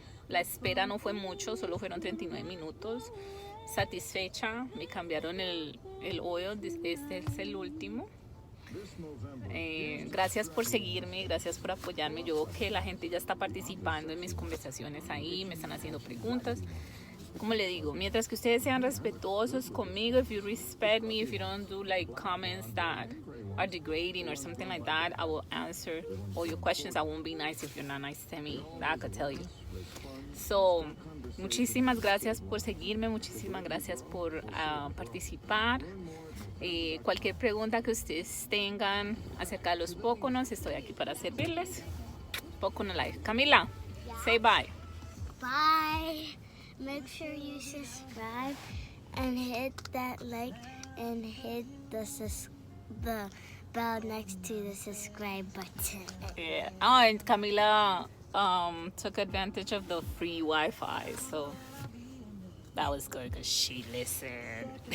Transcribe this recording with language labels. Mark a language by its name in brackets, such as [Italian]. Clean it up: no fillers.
[Spanish] La espera no fue mucho, solo fueron 39 minutos. Satisfecha, me cambiaron el oil. Este es el último. Gracias por seguirme, gracias por apoyarme. Yo veo que la gente ya está participando en mis conversaciones ahí, me están haciendo preguntas. Como le digo, mientras que ustedes sean respetuosos conmigo, [English] if you respect me, if you don't do like comments that are degrading or something like that, I will answer all your questions. I won't be nice if you're not nice to me, that I could tell you. [Spanish] So, muchísimas gracias por seguirme, muchísimas gracias por participar. Cualquier pregunta que ustedes tengan acerca de los Poconos, estoy aquí para servirles. [English] Pocono Live. Camila, say bye. Bye. Make sure you subscribe and hit that like and hit the bell next to the subscribe button. Yeah. Oh, and Camila took advantage of the free Wi-Fi, so that was good because she listened.